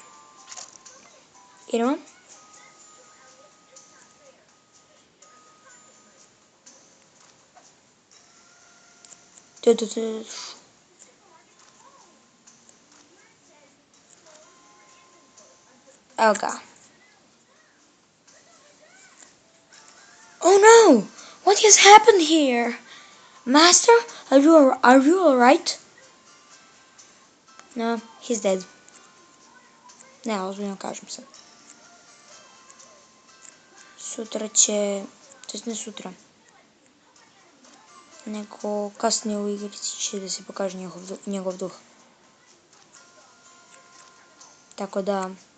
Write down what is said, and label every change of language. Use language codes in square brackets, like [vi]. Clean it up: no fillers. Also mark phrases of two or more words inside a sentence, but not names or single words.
[sr] Idemo. Evo ga. [en] Oh no! What has happened here? Master, are you alright? No, he's dead. [sr] Ne, ozbiljno kažem se. Sutra će, to ne sutra, nego kasnije u igrici će da se pokaže njegov duh. Tako da,